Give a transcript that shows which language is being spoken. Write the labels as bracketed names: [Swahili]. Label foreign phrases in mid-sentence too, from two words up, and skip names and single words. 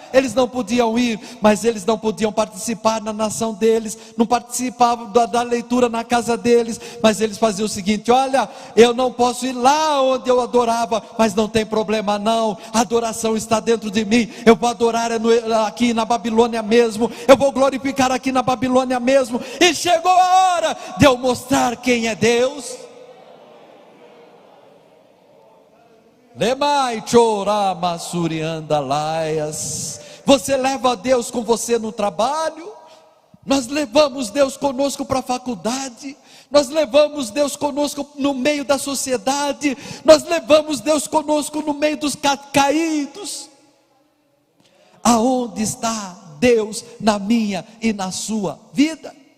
[Portuguese] Eles não podiam ir, mas eles não podiam participar na nação deles, não participavam da leitura na casa deles, mas eles faziam o seguinte: olha, eu não posso ir lá onde eu adorava, mas não tem problema não, não, a adoração está dentro de mim. Eu vou adorar aqui na Babilônia mesmo, eu vou glorificar aqui na Babilônia mesmo. E chegou a hora de eu mostrar quem é Deus. Lemai chorama surianda laias. Você leva Deus com você no trabalho, nós levamos Deus conosco para a faculdade, nós levamos Deus conosco no meio da sociedade, nós levamos Deus conosco no meio dos caídos. Aonde está Deus na minha e na sua vida?